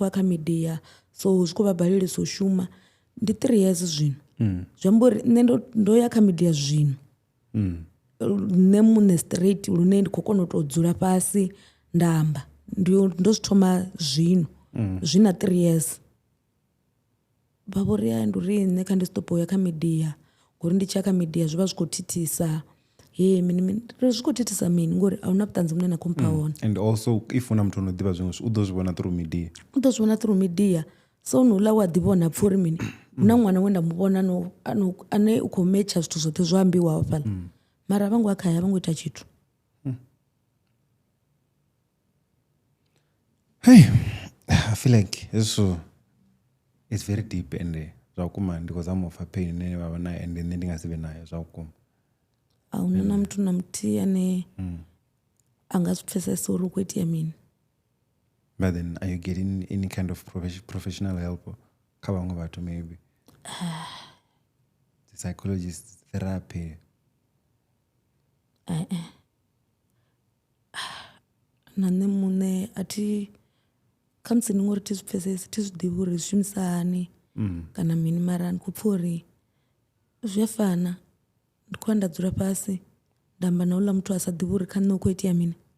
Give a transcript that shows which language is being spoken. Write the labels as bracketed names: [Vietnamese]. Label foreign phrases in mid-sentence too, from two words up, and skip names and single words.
[Venda] ya kha media so zwi khou vha balelisa u shuma ndi 3 years zwino zwi amba uri nṋe ndo ya kha media zwino nṋe muṋe straight lune ndi khou kona u tou dzula fhasi nda amba ndo zwi thoma zwino zwi na 3 years vha vho ri ndi uri nṋe kha ndi stop u ya kha media ngori ndi tshi ya kha media zwi vha zwi khou thithisa mini zwi khou thithisa mini ngori a hu na vhuṱanzi vhune na khou mpha wone [English] and also if [Venda] una muthu ono ḓivha zwiṅwe u ḓo zwi vhona through media so nouḽa wa ḓivhona pfha uri mini hu na ṅwana we nda mu vhona ane u khou metsha zwithu zwoṱhe zwo ambiwaho fhaḽa mara a vha ngo a khaya a vha ngo ita tshithu [English] I feel like it's very deep and [Venda] zwa vhukuma ndi khou zama u pfha pain ine vha vha nayo and nṋe ndi nga si vhe nayo zwa vhukuma a huna na muthu na muthihi ane a nga zwi pfesesa uri u khou itea mini [English] but then are you getting any kind of professional help [Venda] kha vhaṅwe vhathu [English] maybe the psychologist therapy [Venda] na nṋe muṋe a thi khamusi ndi ngori thi zwi pfesesi thi zwi ḓivhi uri zwi shumisa hani kana mini mara ndi khou pfha uri zwi a fana ndi khou ya nda dzula fhasi nda amba na uḽa muthu a sa ḓivhi uri kha nṋe u khou itea mini